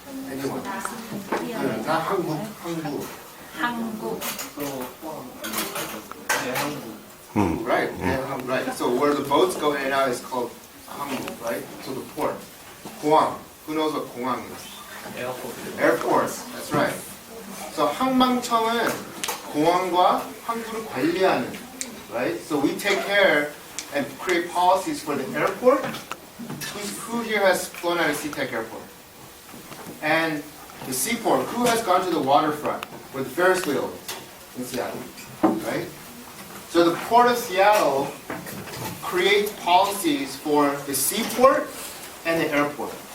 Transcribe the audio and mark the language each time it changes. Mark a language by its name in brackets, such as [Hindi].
[English] Anyone? [Korean] 나 항구. [English] Right. Yeah, right. So where the boats go in and out is called 항구, right? So the port. 공항. Who knows what 공항 is? Airport. That's right. [Korean] So 항방청은 공항과 항구를 관리하는, right? [English] So we take care and create policies for the airport. Who here has flown at a SeaTac airport? And the seaport. Who has gone to the waterfront where the Ferris wheel is in Seattle, right? So the Port of Seattle creates policies for the seaport and the airport.